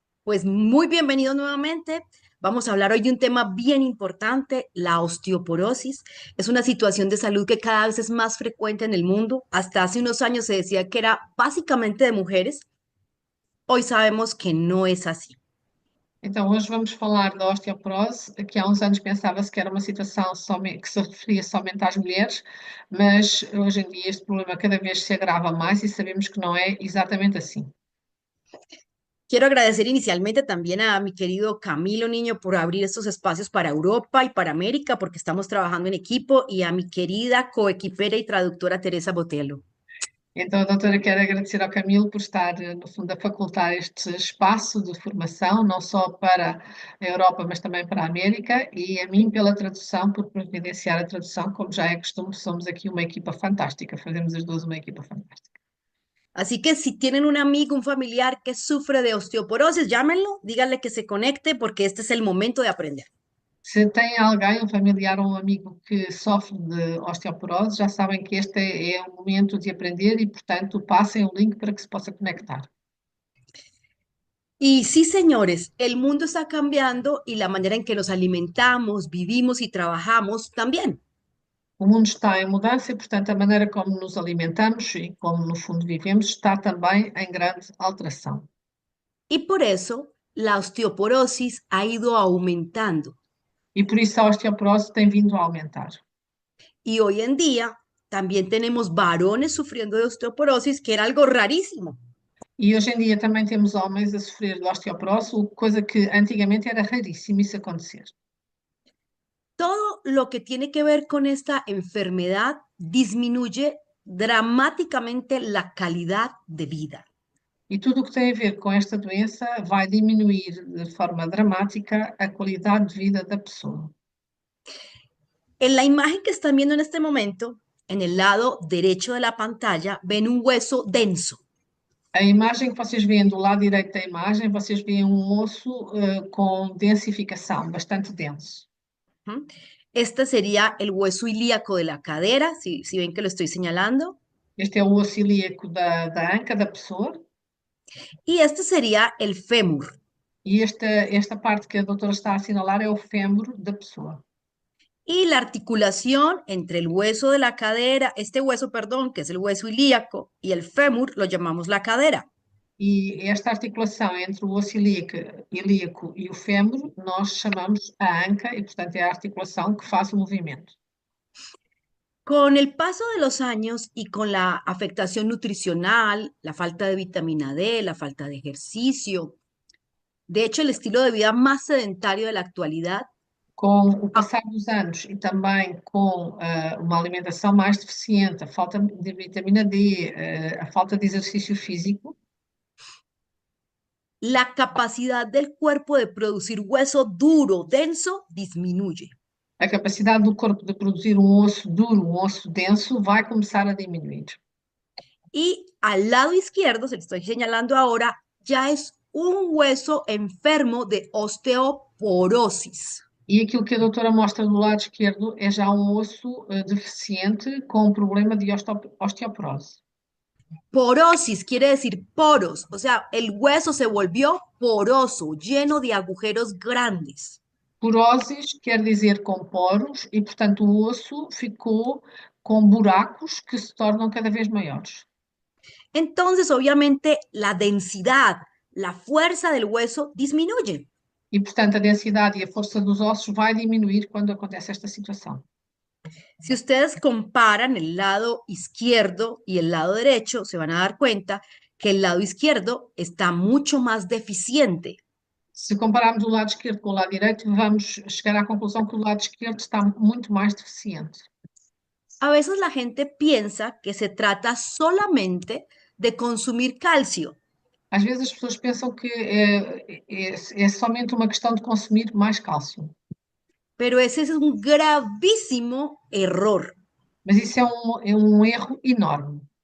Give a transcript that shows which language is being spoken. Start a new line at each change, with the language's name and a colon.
Spanish: Pues muy bienvenido nuevamente. Vamos a hablar hoy de un tema bien importante, la osteoporosis. Es una situación de salud que cada vez es más frecuente en el mundo. Hasta hace unos años se decía que era básicamente de mujeres. Hoy sabemos que no es así.
Portuguese: Então, hoje vamos falar da osteoporose, que há uns anos pensava-se que era uma situação que se referia somente às mulheres, mas hoje em dia este problema cada vez se agrava mais e sabemos que não é exatamente assim.
Spanish: Quiero agradecer inicialmente también a mi querido Camilo Niño por abrir estos espacios para Europa y para América, porque estamos trabajando en equipo, y a mi querida coequipera y traductora Teresa Botello.
Portuguese: Então, a doutora, quero agradecer ao Camilo por estar, no fundo, a facultar este espaço de formação, não só para a Europa, mas também para a América, e a mim pela tradução, por providenciar a tradução, como já é costume, somos aqui uma equipa fantástica, fazemos as duas uma equipa fantástica.
Spanish: Así que si tienen un amigo, un familiar que sufre de osteoporosis, llámenlo, díganle que se conecte porque este es el momento de aprender.
Portuguese: Se tem alguém, um familiar ou um amigo que sofre de osteoporose, já sabem que este é o momento de aprender e, portanto, passem o link para que se possa conectar.
Spanish: Y sí, señores, el mundo está cambiando y la manera en que nos alimentamos, vivimos y trabajamos también.
Portuguese: O mundo está em mudança e, portanto, a maneira como nos alimentamos e como, no fundo, vivemos está também em grande alteração.
Spanish: Y por eso la osteoporosis ha ido aumentando.
Portuguese: E por isso a osteoporose tem vindo a aumentar.
Spanish: Y hoy en día también tenemos varones sufriendo de osteoporosis, que era algo rarísimo.
Portuguese: E hoje em dia também temos homens a sofrer de osteoporose, coisa que antigamente era raríssimo isso acontecer.
Spanish: Todo lo que tiene que ver con esta enfermedad disminuye dramáticamente la calidad de vida.
Portuguese: E tudo o que tem a ver com esta doença vai diminuir de forma dramática a qualidade de vida da pessoa.
Spanish: En la imagen que están viendo en este momento, en el lado derecho de la pantalla, ven un hueso denso.
Portuguese: A imagem que vocês veem do lado direito da imagem, vocês veem um osso com densificação, bastante denso. ¿Mm?
Spanish: Este sería el hueso ilíaco de la cadera, si ven que lo estoy señalando.
Portuguese: Este é o osso ilíaco da anca da pessoa.
Spanish: Y este sería el fémur.
Portuguese: E esta parte que a doutora está a assinalar é o fémur da pessoa.
Spanish: Y la articulación entre el hueso de la cadera, este hueso, perdón, que es el hueso ilíaco, y el fémur, lo llamamos la cadera.
Portuguese: E esta articulação entre o osso ilíaco e o fémur, nós chamamos a anca, e portanto é a articulação que faz o movimento.
Spanish: Con el paso de los años y con la afectación nutricional, la falta de vitamina D, la falta de ejercicio, de hecho el estilo de vida más sedentario de la actualidad,
Portuguese: Com o ah, passar dos anos e também com uma alimentação mais deficiente, a falta de vitamina D, a falta de exercício físico,
Spanish: la capacidad del cuerpo de producir hueso duro, denso, disminuye.
Portuguese: a capacidade do corpo de produzir um osso duro, um osso denso, vai começar a diminuir.
Spanish: Y al lado izquierdo, se le estoy señalando ahora, ya es un hueso enfermo de osteoporosis.
Portuguese: E aquilo que a doutora mostra do lado esquerdo é já um osso deficiente com um problema de osteoporose.
Spanish: Porosis quiere decir poros, o sea, el hueso se volvió poroso, lleno de agujeros grandes.
Portuguese: Porosis quer dizer com poros e, portanto, o osso ficou com buracos que se tornam cada vez maiores.
Spanish: Entonces, obviamente, la densidad, la fuerza del hueso disminuye.
Portuguese: E, portanto, a densidade e a força dos ossos vai diminuir quando acontece esta situação.
Spanish: Si ustedes comparan el lado izquierdo y el lado derecho, se van a dar cuenta que el lado izquierdo está mucho más deficiente.
Portuguese: Se compararmos o lado esquerdo com o lado direito, vamos chegar à conclusão que o lado esquerdo está muito mais deficiente.
Spanish: A veces la gente piensa que se trata solamente de consumir calcio,
Portuguese: Às vezes as pessoas pensam que é somente uma questão de consumir mais cálcio,
Spanish: pero ese es un gravísimo error,
Portuguese: mas isso é um erro enorme,